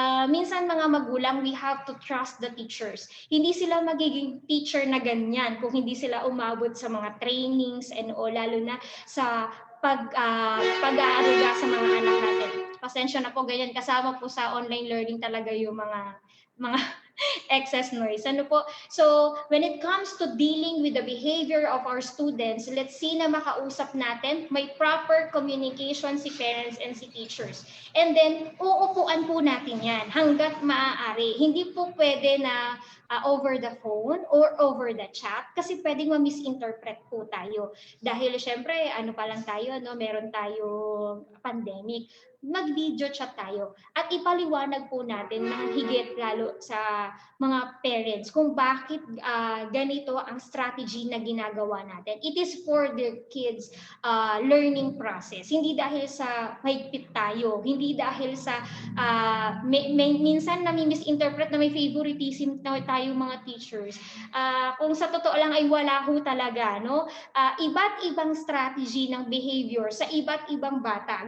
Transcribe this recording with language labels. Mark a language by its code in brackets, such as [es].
[tl] Minsan mga magulang, [en] we have to trust the teachers. [tl] Hindi sila magiging teacher na ganyan kung hindi sila umabot sa mga trainings and lalo na sa pag-aaruga sa mga anak natin. Pasensya na po, ganyan kasama po sa online learning talaga yung mga excess noise. [en] So when it comes to dealing with the behavior of our students, let's see na [tl] makausap natin, [en] may proper communication si parents and si teachers. [tl] And then uupuan po natin yan hanggat maaari. Hindi po pwede na [en] over the phone or over the chat [tl] kasi pwedeng ma-misinterpret po tayo. Dahil syempre, pa lang tayo, no? Meron tayong pandemic. Mag-video chat tayo at ipaliwanag po natin na higit lalo sa mga parents kung bakit ganito ang strategy na ginagawa natin. [en] It is for the kids' learning process. [tl] Hindi dahil sa mahigpit tayo, hindi dahil sa minsan nami-misinterpret na may favoritism tayo mga teachers. Kung sa totoo lang ay wala ho talaga, no? Iba't ibang strategy ng behavior sa iba't ibang bata.